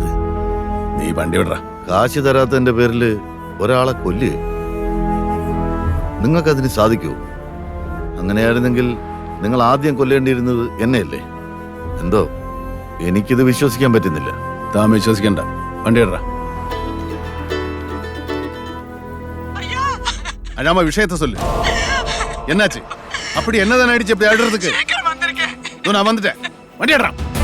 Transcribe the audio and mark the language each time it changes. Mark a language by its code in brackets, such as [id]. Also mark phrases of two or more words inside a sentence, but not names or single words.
[ml] നീ വണ്ടി വിടറാ. കാശ് തരാത്തതിന്റെ പേരിൽ ഒരാളെ കൊല്ലുക നിങ്ങൾക്കതിന് സാധിക്കുമോ? അങ്ങനെയായിരുന്നെങ്കിൽ നിങ്ങൾ ആദ്യം കൊല്ലേണ്ടിയിരുന്നത് എന്നെയല്ലേ? എന്തോ എനിക്കിത് വിശ്വസിക്കാൻ പറ്റുന്നില്ല. താൻ വിശ്വസിക്കണ്ട. വണ്ടി വിടറാ. [ta] அழாம விஷயத்த சொல்லு. என்னாச்சு? அப்படி என்னதான் ஆயிடுச்சு? அப்படி ஆடுறதுக்கு நான் வந்துட்டேன். வண்டி ஆடுறான்.